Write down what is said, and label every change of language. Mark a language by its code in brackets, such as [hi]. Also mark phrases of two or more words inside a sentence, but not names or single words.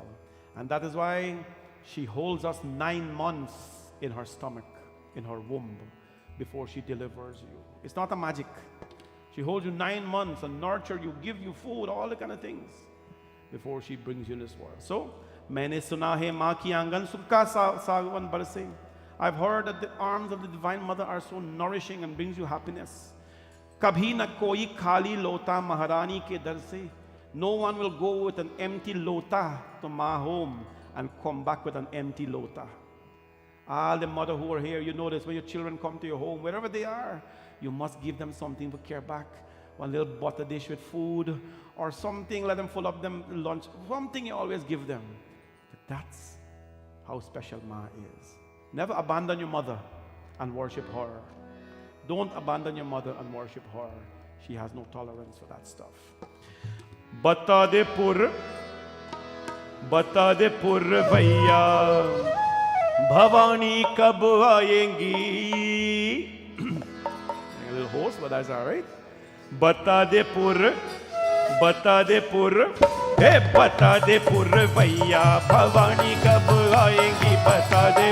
[en] And that is why she holds us 9 months in her stomach, in her womb, before she delivers you. It's not a magic. She holds you 9 months and nurture you, give you food, all the kind of things, before she brings you in this world. [hi] So, मैंने सुना है माँ की आँगन सुखा सावन बरसे. [en] I've heard that the arms of the Divine Mother are so nourishing and brings you happiness. [hi] कभी ना कोई खाली लोटा महारानी के दर से. [en] No one will go with an empty lota to Ma home and come back with an empty lota. All the mother who are here, you notice when your children come to your home, wherever they are, you must give them something to care back. One little butter dish with food or something, let them fill up them lunch. Something you always give them. But that's how special Ma is. Never abandon your mother and worship her. Don't abandon your mother and worship her. She has no tolerance for that stuff. [hi] बता दे पुर भैया, भवानी कब आयेंगी. [en] A little hoarse, but that's all right. [hi] बता दे पुर, हे, बता दे पुर भैया, भवानी कब आयेंगी, बता दे